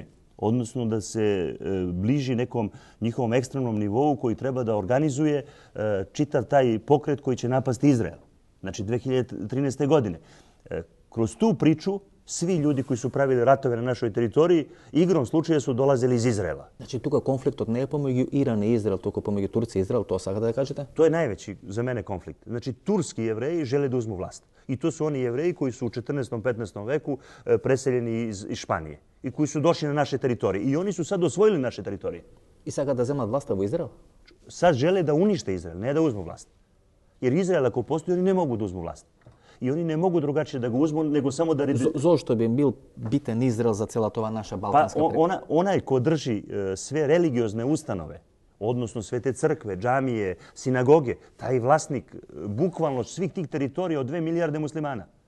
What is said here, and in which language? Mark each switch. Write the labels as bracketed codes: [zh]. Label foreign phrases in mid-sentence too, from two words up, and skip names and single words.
[sr] Odnosno da se bliži nekom njihovom ekstremnom nivou koji treba da organizuje čitav taj pokret koji će napasti Izrael. Znači 2013. godine. Kroz tu priču svi ljudi koji su pravili ratove na našoj teritoriji igrom slučaja su dolazili iz Izraela. [mk] Znači тука конфликтот не е помеѓу Иран и Израел, туку помеѓу Турција и Израел, тоа сакате да кажете? [sr] To je najveći za mene konflikt. Znači turski Jevreji žele da uzmu vlast. I to su oni Jevreji koji su u 14. 15. veku preseljeni iz Španije i koji su došli na naše teritorije. I oni su sad osvojili naše teritorije. [mk] И сакаат да земат власта во Израел? [sr] Sad žele da unište Izrael, ne da uzmu vlast. Jer Izrael ako postoji, oni ne mogu da uzmu vlast. I oni ne mogu drugačije da ga uzmu, nego samo da... Zašto bi im bil biten Izrael za cela tova naša balkanska priča? Onaj ko drži sve religiozne ustanove, odnosno sve te crkve, džamije, sinagoge, taj vlasnik bukvalno svih tih teritorija od 2 milijarde muslimana.